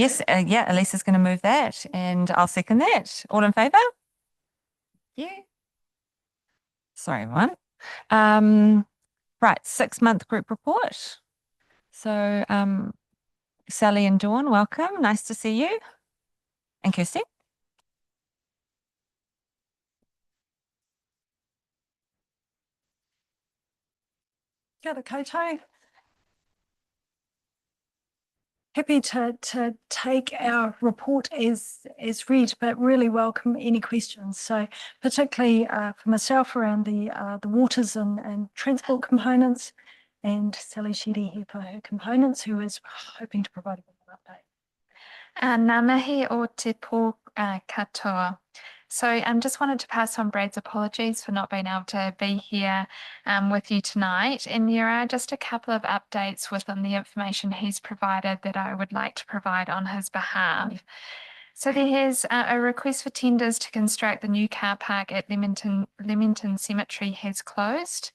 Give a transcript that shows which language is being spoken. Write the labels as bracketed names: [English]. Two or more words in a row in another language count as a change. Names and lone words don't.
[English] Yes, yeah, Elisa's going to move that and I'll second that. All in favour? Yeah. Sorry, everyone. Right, 6-month group report. So Sally and Dawn, welcome. Nice to see you. And Kirsty. [Māori] Kia ora koutou. [English] Happy to take our report as read, but really welcome any questions. So particularly for myself around the waters and transport components, and Sally Shetty here for her components, who is hoping to provide a bit of an update. [Māori] Ngā mihi o te pō katoa. [English] So I just wanted to pass on Brad's apologies for not being able to be here with you tonight. And there are just a couple of updates within the information he's provided that I would like to provide on his behalf. So there is a request for tenders to construct the new car park at Leamington Cemetery has closed.